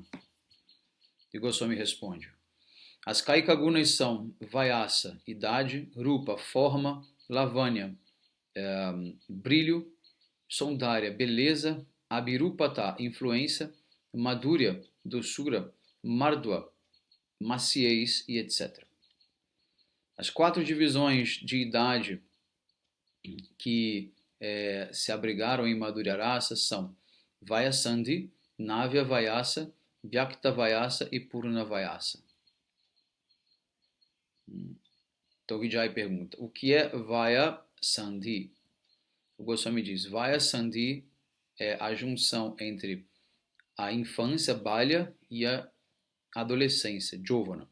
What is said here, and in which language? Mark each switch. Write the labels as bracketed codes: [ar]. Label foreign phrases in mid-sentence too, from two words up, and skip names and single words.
[pt] E Goswami responde: as Kaika Gunas são Vayasa, idade, Rupa, forma, Lavanya, brilho, Saundarya, beleza, Abhirupata, influência, Madhurya, doçura, Mardua, maciez e etc. As 4 divisões de idade que se abrigaram em Madhurya Rasa são Vayasandhi, Navya Vayasa, Vyakta Vayasa e Purna Vayasa. Então Vijay pergunta: o que é Vayasandhi? O Goswami diz: Vayasandhi é a junção entre a infância, Balya, e a adolescência, Jovana.